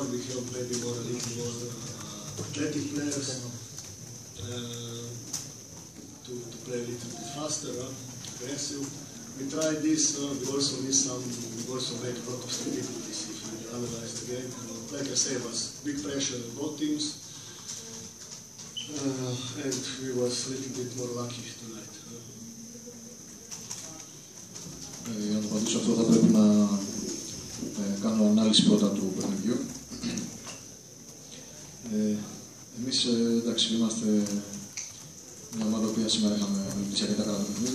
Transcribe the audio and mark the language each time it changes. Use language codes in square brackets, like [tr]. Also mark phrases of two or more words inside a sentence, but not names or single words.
[en] We have maybe a little more athletic players to play a little bit faster, aggressive. We tried this. We also missed some. We also made a lot of statistics if you analyze the game. Like I say, it was big pressure on both teams, and we was a little bit more lucky tonight. [el] Για να το απαντήσω αυτό θα πρέπει να κάνω ανάλυση πρώτα του παιχνιδιού. Εμείς εντάξει είμαστε μια ομάδα που σήμερα είχαμε λειτουργήσει αρκετά καλά το παιχνίδι.